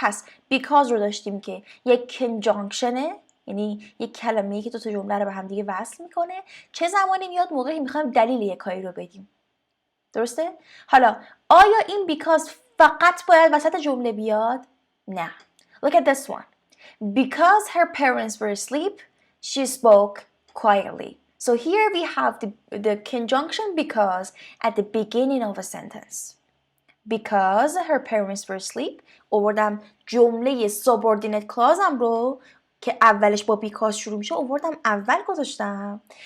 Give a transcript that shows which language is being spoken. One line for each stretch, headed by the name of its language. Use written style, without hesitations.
Persian: پس because رو داشتیم که یک conjunctionه، یعنی یک کلمه‌ای که دو تا جمله رو به هم دیگه وصل میکنه. چه زمانی میاد؟ موقعی میخوایم دلیل یک کاری رو بدیم. درسته؟ حالا آیا این because فقط باید وسط جمله بیاد؟ نه.
English: Look at this one. Because her parents were asleep, she spoke quietly. So here we have the conjunction because at the beginning of a sentence. Because her parents were asleep،
Persian: آوردم جمله subordinate clauseم رو که اولش با because شروع میشه آوردم اول گذاشتم.